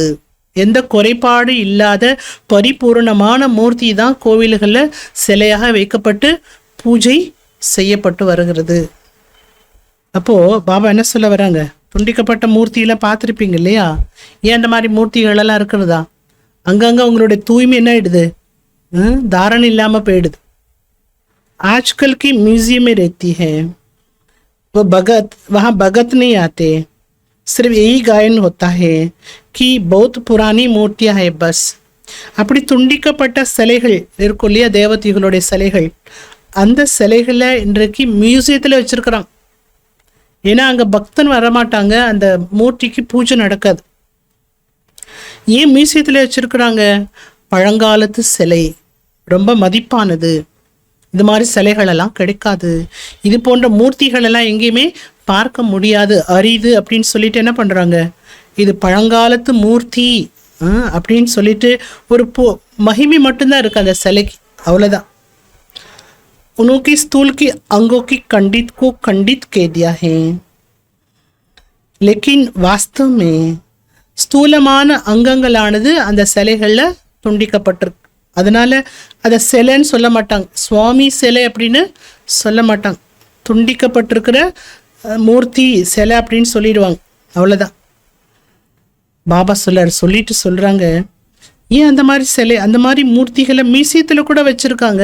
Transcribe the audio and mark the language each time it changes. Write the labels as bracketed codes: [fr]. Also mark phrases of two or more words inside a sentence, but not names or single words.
[ta] எந்த குறைபாடு இல்லாத பரிபூர்ணமான மூர்த்தி தான் கோவில்களில் சிலையாக வைக்கப்பட்டு பூஜை செய்யப்பட்டு வருகிறது. அப்போ பாபா என்ன சொல்ல வராங்க? துண்டிக்கப்பட்ட மூர்த்தியெல்லாம் பார்த்துருப்பீங்க இல்லையா? ஏன் அந்த மாதிரி மூர்த்திகள் எல்லாம் இருக்கிறதா? அங்கங்க உங்களுடைய தூய்மை என்ன ஆயிடுது? தாரணை இல்லாம போயிடுது. [hi] आजकल की म्यूजियम में रहती है वो भगत, वहाँ भगत नहीं आते, सिर्फ यही गायन होता है कि बहुत पुरानी मूर्तियां है बस. [ta] அப்படி துண்டிக்கப்பட்ட சிலைகள் இருக்கும் இல்லையா, தேவதைகளுடைய சிலைகள், அந்த சிலைகளை இன்றைக்கு மியூசியத்தில் வச்சிருக்கிறாங்க. ஏன்னா அங்கே பக்தன் வரமாட்டாங்க, அந்த மூர்த்திக்கு பூஜை நடக்காது. ஏன் மியூசியத்தில் வச்சிருக்கிறாங்க? பழங்காலத்து சிலை ரொம்ப மதிப்பானது, இது மாதிரி சிலைகள் எல்லாம் கிடைக்காது, இது போன்ற மூர்த்திகள் எல்லாம் எங்கேயுமே பார்க்க முடியாது, அரிது அப்படின்னு சொல்லிட்டு என்ன பண்ணுறாங்க? இது பழங்காலத்து மூர்த்தி அப்படின்னு சொல்லிட்டு ஒரு மகிமை மட்டும்தான் இருக்கு அந்த சிலைக்கு, அவ்வளோதான். [hi] उनकी स्थूल की अंगों की खंडित को खंडित कह दिया है, लेकिन वास्तव में [ta] ஸ்தூலமான அங்கங்களானது அந்த சிலைகளில் துண்டிக்கப்பட்டிருக்கு. அதனால அதை சிலைன்னு சொல்ல மாட்டாங்க, சுவாமி சிலை அப்படின்னு சொல்ல மாட்டாங்க. துண்டிக்கப்பட்டிருக்கிற மூர்த்தி சிலை அப்படின்னு சொல்லிடுவாங்க, அவ்வளோதான். பாபா சொல்லிட்டு சொல்றாங்க, ஏன் அந்த மாதிரி சிலை, அந்த மாதிரி மூர்த்திகளை மியூசியத்தில் கூட வச்சிருக்காங்க.